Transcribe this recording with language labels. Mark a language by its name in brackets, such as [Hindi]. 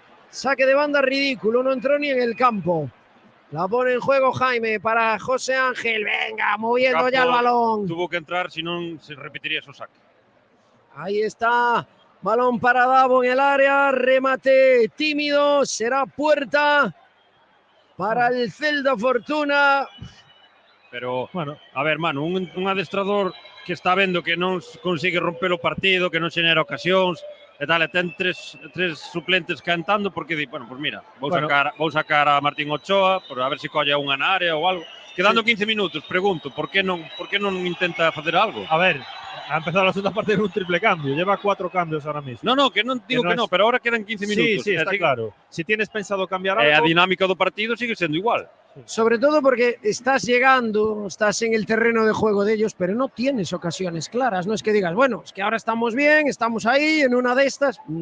[Spanish] Saque de banda ridículo, no entró ni en el campo. La pone en juego Jaime para José Ángel, venga, moviendo ya el balón. Tuvo que entrar, si no se repetiría su saque. Ahí está, balón para Davo en el área, remate tímido, será puerta para el Celta Fortuna. [Galician] Pero, bueno, a ver, mano, un adestrador que está vendo que non consigue romper o partido, que non xenera ocasións, e tal, e ten tres suplentes cantando, porque di, bueno, pues mira, vou sacar a Martín Ochoa, por a ver se colle unha na área ou algo. Quedando 15 minutos, pregunto, por que non intenta facer algo? [Spanish] A ver, ha empezado la segunda parte en un triple cambio, lleva 4 cambios ahora mismo. No, que non digo que no, pero ahora quedan 15 minutos. Sí, está claro. Si tienes pensado cambiar algo... [Galician] A dinámica do partido sigue sendo igual. [Spanish] Sobre todo porque estás llegando, estás en el terreno de juego de ellos, pero no tienes ocasiones claras. No es que digas, bueno, es que ahora estamos bien, estamos ahí, en una de estas.